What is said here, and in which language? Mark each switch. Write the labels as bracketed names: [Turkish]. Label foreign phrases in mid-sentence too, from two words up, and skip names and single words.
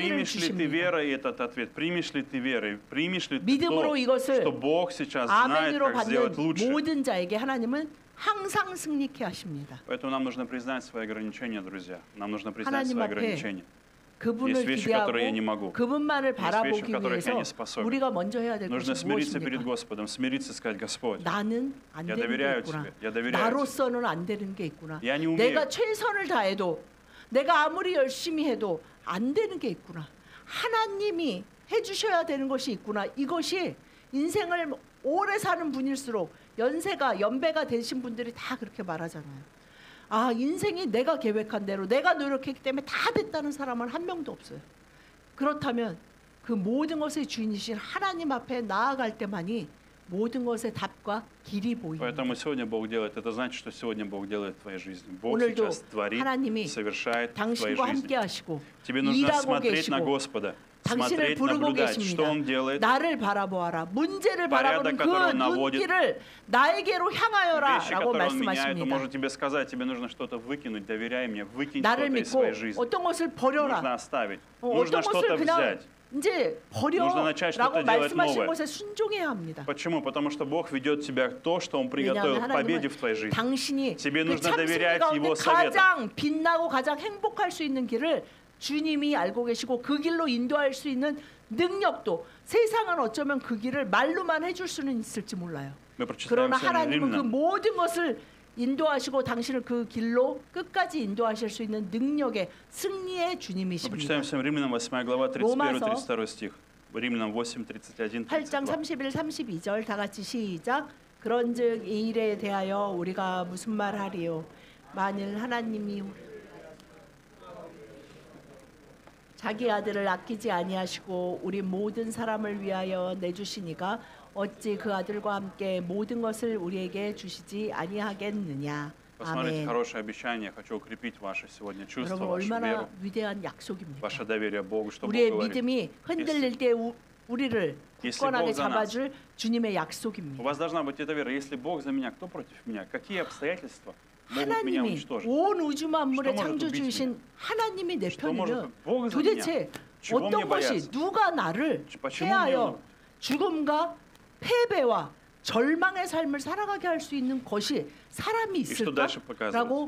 [Russian] Примешь ли ты [Korean] 주십니다. [Russian] верой этот ответ? Примешь ли ты верой? Примешь ли ты [Korean] 믿음으로 [Russian] то, [Korean] 이것을 [Russian] что Бог сейчас знает, [Korean] 아멘으로 [Russian] как сделать [Korean] 받는 [Russian] лучше? [Korean] 모든 자에게 하나님은 항상 승리케 하십니다. [Russian] Поэтому нам нужно признать свои ограничения, друзья. Нам нужно признать [Korean] 하나님 [Russian] свои [Korean] 앞에 [Russian] ограничения. [Korean] 그분을 [Russian] Есть вещи, которые я не [Korean] 기대하고 [Russian] могу. [Korean] 그분만을 [Russian] Есть вещи, в [Korean] 바라보기 [Russian] которых я [Korean] 위해서 [Russian] не способен. [Korean] 우리가 먼저 해야 될 [Russian] Нужно [Korean] 것이 [Russian] смириться перед [Korean] 무엇입니까? [Russian] Господом, смириться и сказать: Господь, [Korean] 나는 안 [Russian] Я [Korean] 되는 게 [Russian] доверяю [Korean] 있구나. [Russian] тебе. Я доверяю [Korean] 나로서는 안 되는 게 있구나. [Russian] Я не умею. [Korean] 내가 최선을 다해도 내가 아무리 열심히 해도 안 되는 게 있구나. 하나님이 해주셔야 되는 것이 있구나. 이것이 인생을 오래 사는 분일수록 연배가 되신 분들이 다 그렇게 말하잖아요. 아, 인생이 내가 계획한 대로 내가 노력했기 때문에 다 됐다는 사람은 한 명도 없어요. 그렇다면 그 모든 것의 주인이신 하나님 앞에 나아갈 때만이 모든 것의 답과 길이 보입니다. [Russian] Поэтому сегодня Бог делает. Это значит, что сегодня Бог делает в твоей жизни. Бог [Korean] 오늘도 [Russian] сейчас творит, [Korean] 하나님이 [Russian] совершает в твоей [Korean] 당신과 [Russian] жизни. [Korean] 함께 하시고 [Russian] Тебе нужно [Korean] 일하고 [Russian] смотреть на [Korean] 계시고 [Russian] Господа, [Korean] 당신을 [Russian] смотреть, [Korean] 부르고 [Russian] наблюдать, что [Korean] 계십니다. [Russian] Он делает. [Korean] 나를 바라보아라. 문제를 바라보는 [Russian] порядок, [Korean] 그 [Russian] который Он наводит. [Korean] 눈길을 나에게로 향하여라 [Russian] Вещи, [Korean] 라고 [Russian] которые Он меняет, Он [Korean] 말씀하십니다. [Russian] может тебе сказать: тебе нужно что-то выкинуть, доверяй мне, выкинь [Korean] 나를 [Russian] что-то из [Korean] 믿고 [Russian] своей жизни. [Korean] 어떤 것을 [Russian] Нужно [Korean] 버려라. [Russian] оставить, [Korean] 어떤 [Russian] нужно [Korean] 것을 [Russian] что-то [Korean] 그냥 [Russian] взять. [Korean] 이제 [Russian] Нужно начать [Korean] 버려라고 [Russian] что-то делать [Korean] 말씀하신 [Russian] новое. [Korean] 것에 순종해야 합니다. [Russian] Почему? Потому что Бог ведет тебя к то, что Он приготовил [Korean] 왜냐하면 [Russian] к победе [Korean] 하나님은 [Russian] в твоей жизни. [Korean] 당신이 [Russian] Тебе [Korean] 그 [Russian] нужно [Korean] 참 승리 [Russian] доверять [Korean] 가운데 [Russian] Его советам. [Korean] 가장 빛나고 가장 행복할 수 있는 길을 주님이 알고 계시고 그 길로 인도할 수 있는 능력도 세상은 어쩌면 그 길을 말로만 해줄 수는 있을지 몰라요. [Russian] Мы прочитаем [Korean] 그러나 [Russian] сегодня [Korean] 하나님은 그 [Russian] Римлянам. [Korean] 모든 것을 인도하시고 당신을 그 길로 끝까지 인도하실 수 있는 능력의 승리의 [Russian] Мы [Korean] 주님이십니다. [Russian] прочитаем всем Римлянам 8 глава 31-32 стих. Римлянам 8, 31, [Korean] 8장 [Russian] 32. [Korean] 31, 32절 다 같이 시작. 그런즉 이 일에 대하여 우리가 무슨 말하리요? 만일 하나님이 자기 아들을 아끼지 아니하시고 우리 모든 사람을 위하여 내주시니가 어찌 그 아들과 함께 모든 것을 우리에게 주시지 아니하겠느냐. [Russian] Посмотрите, [Korean] 아멘. [Russian] хорошее обещание. Хочу укрепить ваше сегодня чувство, [Korean] 여러분 [Russian] вашу [Korean] 얼마나 [Russian] веру, [Korean] 위대한 약속입니까? [Russian] ваше доверие Богу, что Бог [Korean] 우리의 [Russian] говорит. [Korean] 믿음이 흔들릴 때 우리를 [Russian] Если [Korean] 굳건하게 [Russian] Бог за нас. [Korean] 잡아줄 주님의 [Russian] У [Korean] 약속입니다. [Russian] вас должна быть эта вера. Если Бог за меня, кто против меня? Какие обстоятельства могут меня [Korean] 하나님이 [Russian] уничтожить? [Korean] 온 우주 만물의 [Russian] Что может [Korean] 창조주이신 하나님이 내 [Russian] Что может [Korean] 편이면 [Russian] Бог за [Korean] 도대체 [Russian] меня? Чего мне [Korean] 어떤 것이 [Russian] бояться? [Korean] 누가 나를 [Russian] Почему мне [Korean] 해하여 [Russian] нужно? [Korean] 죽음과 패배와 절망의 삶을 살아가게 할 수 있는 것이 사람이 [Russian] что дальше [Korean] 있을까라고